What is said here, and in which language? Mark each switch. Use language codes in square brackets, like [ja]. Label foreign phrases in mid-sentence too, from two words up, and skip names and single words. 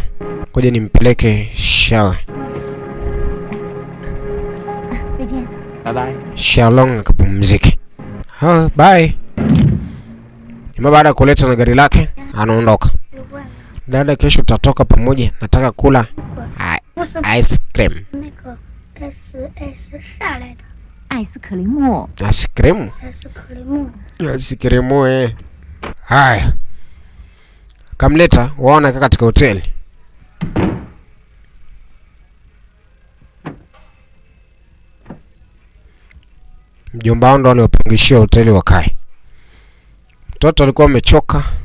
[sw] Ngoja nimpeleke shower. [en] Bye bye. [sw] Shenlong akapumzike. Bye. Jamaa baada ya kuleta na gari lake anaondoka. Dada, kesho tutatoka pamoja, nataka kula. [zh] 什么 [en] ice cream. [zh] 那个 S 啥来的？ [en] ice cream. Ice cream. ice cream. Ice cream eh. Haya. [sw] Kamleta waona katika hoteli. Mjomba wao ndo aliopangishia hoteli wakae. Mtoto alikuwa amechoka.